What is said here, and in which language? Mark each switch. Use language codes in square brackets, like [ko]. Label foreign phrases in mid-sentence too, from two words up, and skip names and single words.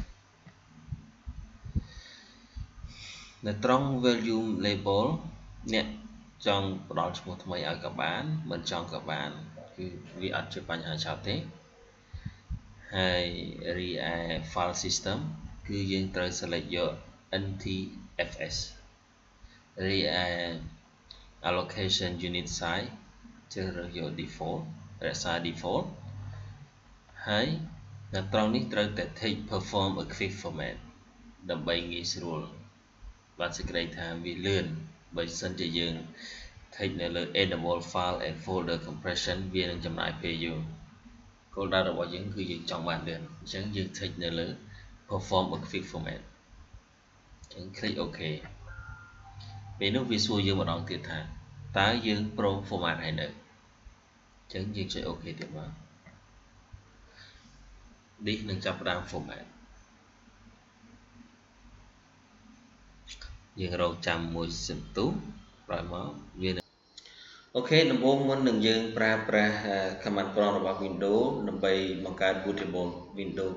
[km] នៅត្រង់ [en] value label [km] អ្នកចង់ផ្ដល់ឈ្មោះថ្មីឲ្យក៏បានមិនចង់ក៏បានគឺវាអត់ជាបញ្ហាចោលទេហើយរីឯ [en] file system [km] គឺយើង ត្រូវ select យក NTFS រីឯ [en] allocation unit size [km] ជ្រើសរើសយក default រក្សា default ហើយនៅត្រង់នេះត្រូវតែ take [en] perform a quick format [km] ដើម្បីងាយស្រួលបាទសេចក្តីថាវាលឿនបើសិនជាយើង take នៅលើ [en] enable file and folder compression [km] វានឹងចំណាយពេលយូរគោលដៅរបស់យើងគឺយើងចង់បានលឿនអញ្ចឹងយើង take នៅលើ [en] perform a quick format [km] អញ្ចឹង [en] click OK [km] ពេលនោះវាសួរយើងម្ដងទៀតថាតើយើងព្រម format ហើយនៅអញ្ចឹងយើងចុច OK ទៀតមក នេះនឹងចាប់ផ្ដើម format យើងរងចាំមួយសន្ទុះក្រោយមកវាអូខេដំបូងមុននឹងយើងប្រើប្រាស់ [en] command prompt [km] របស់ Windows ដើម្បីបង្កើត [en] bootable Windows